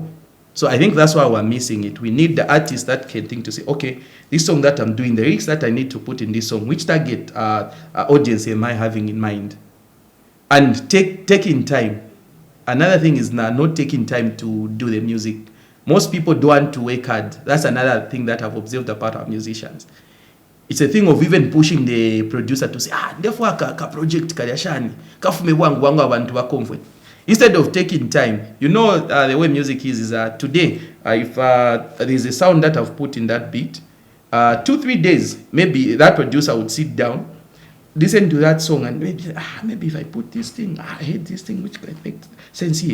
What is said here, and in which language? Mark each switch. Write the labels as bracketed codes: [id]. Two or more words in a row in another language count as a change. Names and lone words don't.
[en] So I think that's why we're missing it. We need the artist that can think to say, okay, this song that I'm doing, the lyrics that I need to put in this song, which target audience am I having in mind? And taking time. Another thing is not taking time to do the music. Most people don't want to work hard. That's another thing that I've observed about our musicians. It's a thing of even pushing the producer to say, therefore, [bem] ka project kayashani, kafume wangu abantu wa comfort. [en] Instead of taking time, the way music is today, if there's a sound that I've put in that beat, 2-3 days, maybe that producer would sit down, listen to that song, and maybe if I put this thing, I hate this thing, which can make sense here.